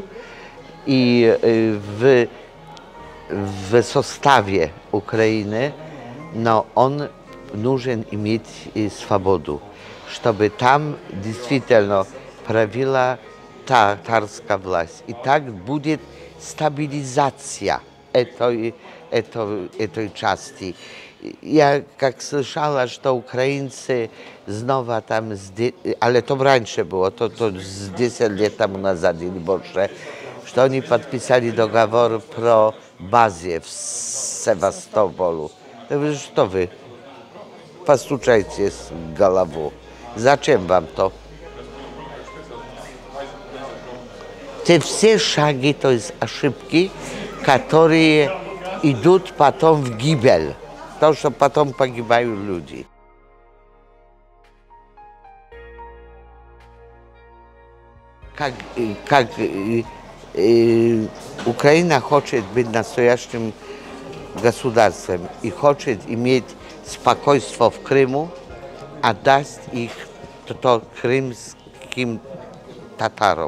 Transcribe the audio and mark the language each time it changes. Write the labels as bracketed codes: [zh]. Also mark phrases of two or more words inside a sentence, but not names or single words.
[ru] И в составе Украины, но он нужен иметь и свободу, чтобы там действительно правила татарская власть. И так будет стабилизация этой части. Я как слышала, что украинцы снова там, [pl] ale to [ru] раньше было, то 10 лет тому назад или больше, что они подписали договор про базę [pl] w Sewastopolu. To wy, [ru] что вы? Постучайте с голову. Зачем вам то? Te все шаги, то есть ошибки, которые идут потом в гибель. То, что потом погибают люди. Как Украина хочет быть настоящим государством и хочет иметь спокойствие в Крыму, отдаст их крымским татарам.